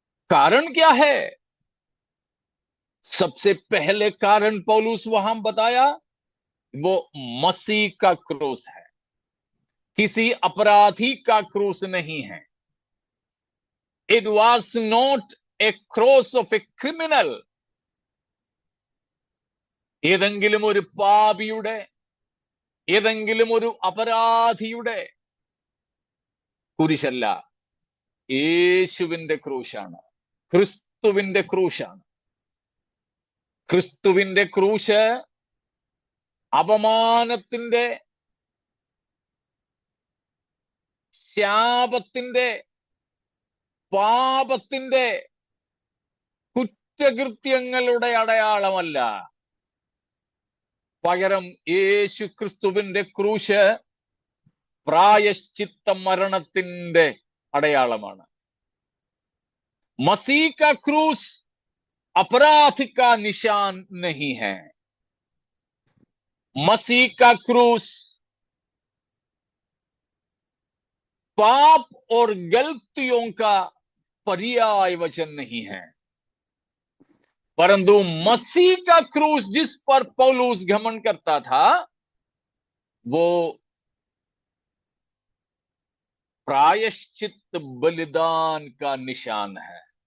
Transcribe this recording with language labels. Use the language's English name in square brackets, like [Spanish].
[Hindi] कारण क्या है? सबसे पहले कारण पौलुस वहां बताया, वो मसीह का क्रूस है, किसी अपराधी का क्रूस नहीं है। [English] It was not a cross of a criminal. [Malayalam] ഏതെങ്കിലും ഒരു പാപിയുടെ, ഏതെങ്കിലും ഒരു അപരാധിയുടെ കുരിശല്ല, യേശുവിന്റെ ക്രൂശാണ്, ക്രിസ്തുവിന്റെ ക്രൂശാണ്. ക്രിസ്തുവിന്റെ ക്രൂശ് അപമാനത്തിന്റെ, ശാപത്തിന്റെ, പാപത്തിന്റെ, കുറ്റകൃത്യങ്ങളുടെ അടയാളമല്ല. പകരം യേശു ക്രിസ്തുവിന്റെ ക്രൂശ് പ്രായശ്ചിത്ത മരണത്തിന്റെ അടയാളമാണ്. [Hindi] मसीह का क्रूस अपराध का निशान नहीं है। मसीह का क्रूस पाप और गलतियों का पर्याय वचन नहीं है, परंतु मसीह का क्रूस जिस पर पौलुस घमंड करता था वो प्रायश्चित बलिदान का निशान है।